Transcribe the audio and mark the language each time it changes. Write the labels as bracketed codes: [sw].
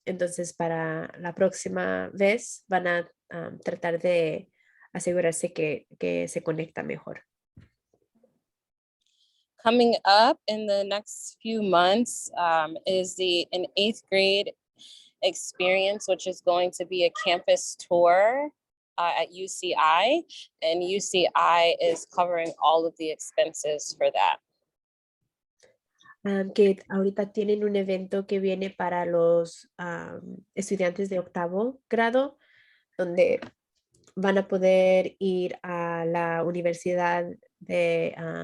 [es] Entonces, para la próxima vez van a tratar de asegurarse que se conecta mejor. [en] Coming up in the next few months is in 8th grade experience, which is going to be a campus tour at UCI, and UCI is covering all of the expenses for that. [es] Que ahorita tienen un evento que viene para los estudiantes de 8º grado, donde van a poder ir a la Universidad de